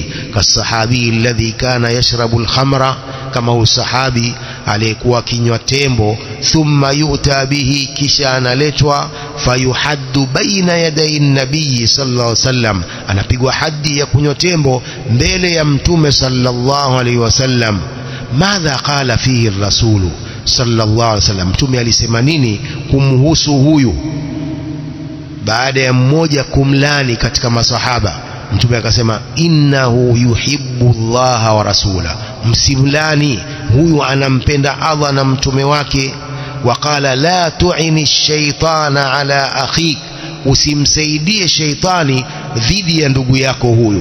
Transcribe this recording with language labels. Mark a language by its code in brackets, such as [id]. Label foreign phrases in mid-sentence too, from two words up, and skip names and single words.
[ar] كصحابي الذي كان يشرب الخمر, [sw] kama usahabi aliyekuwa kinywa tembo, [ar] ثم يؤتى به, [sw] kisha analetwa, [ar] فيحد بين يدي النبي صلى الله عليه وسلم, [sw] anapigwa haddi ya kunywa tembo mbele ya mtume [ar] صلى الله عليه وسلم. ماذا قال فيه الرسول صلى الله عليه وسلم, [sw] mtume alisema nini kumhusu huyu? Baada ya mmoja kumlani katika masahaba, mtume akasema [ar] إنه يحب الله ورسوله, [sw] msimlani, huyu anampenda Allah na mtume wake. [ar] وقال لا تعن الشيطان على أخيك, [sw] usimsaidie sheitani dhidi ya ndugu yako huyu.